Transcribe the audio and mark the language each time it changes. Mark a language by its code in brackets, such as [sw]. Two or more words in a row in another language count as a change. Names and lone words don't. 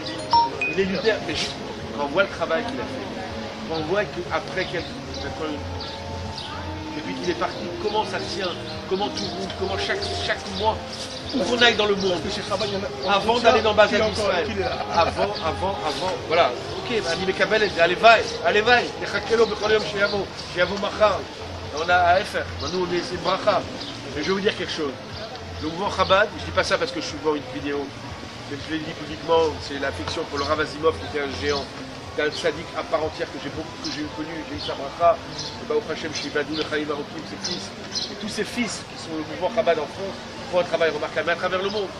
[fr] il est leader, mais quand on voit le travail qu'il a fait, quand on voit qu'après depuis qu'il est parti, comment ça tient, comment tout roule, comment chaque mois, où qu'on aille dans le monde, Parce que chez Chabad, il y en a. avant d'aller dans Bazar Qu'il est d'Israël, encore- qu'il est là. avant, voilà, [he] ok, אני מקבל את זה, הלוואי, נחכה לו בכל יום שיבוא מחר. [fr] On a à faire, nous c'est une bracha. Mais je vais vous dire quelque chose. Le mouvement Chabad, je dis pas ça parce que je suis devant une vidéo, mais je l'ai dit publiquement, c'est l'affection pour le Rav Asimov qui était un géant, qui était un sadique à part entière que j'ai connu, j'ai eu sa bracha, le [he] ברוך השם, [fr] Shibadou, le [he] חיים ארוכים, [fr] ses fils, et tous ces fils qui sont le mouvement Chabad en France, font un travail remarquable, mais à travers le monde.